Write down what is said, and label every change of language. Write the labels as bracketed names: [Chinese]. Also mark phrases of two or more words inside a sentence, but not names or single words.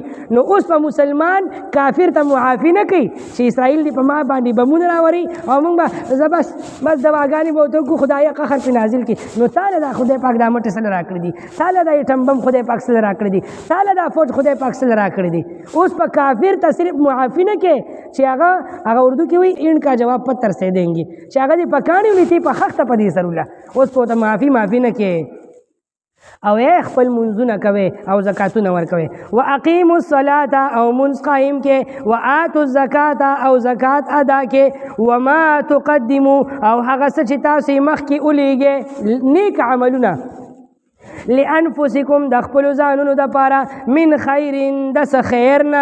[Pashto] نو اوس په مسلمان کافر ته معافي نه کوي چې اسرائیل دی په ما باندې بمونه راوري او موږ به بس دواګانې به ورته وکړو، خدایه قهر پې نازل کړي. نو تاله دا خدای پاک دا مټې سله راکړي دي، تاله دا ایټم بم خدای پاک سله راکړي دي، تاله دا فوج خدای پاک سله راکړي دي. اوس په کافر ته صرف معافي نه کوي چې هغه اردو کې وایي [Urdu] اینډ کا جواب پتر سے دیں گے، [Pashto] چې هغه دې پکاڼي ولې په خخته په دې سروله. اوس په ته معافي نه کې او خپل منځونه کوي او زکاتونه ورکوي. [Arabic] واقیموا الصلاة [Pashto] او منځ قائم کې، [Arabic] وآتوا الزکاة [Pashto] او زکات ادا کې، [Arabic] وما تقدموا [Pashto] او هغه څه چې تاسو مخکې ولیږئ نیک عملونه لانفسکم د خپلو ځانونو دپاره [Arabic] من خیر [Pashto] د څه خیر نه.